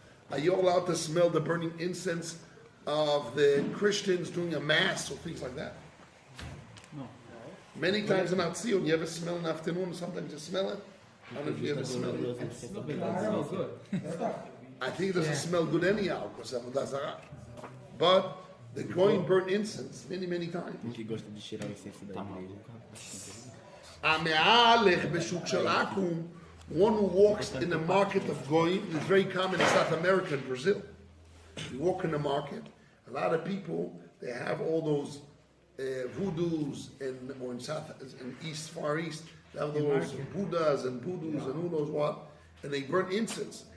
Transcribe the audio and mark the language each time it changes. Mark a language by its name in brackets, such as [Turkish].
[English] Are you allowed to smell the burning incense of the Christians doing a mass or things like that? No. Many times in Tziyon, you ever smell in the afternoon? Sometimes you smell it. I don't know if you ever smell it. It smells good. I think it doesn't smell good anyhow because of Avodah Zarah. But the going burn incense many times. [Portuguese] Que gosta de cheirar o incenso da igreja. [Hebrew] Ame'alech b'shuk shel Aku, [English] one who walks in the market of Goyim, is very common in South America and Brazil. You walk in the market, a lot of people, they have all those voodoos or in East, Far East, they have those Buddhas and voodoos and who knows what, and they burn incense.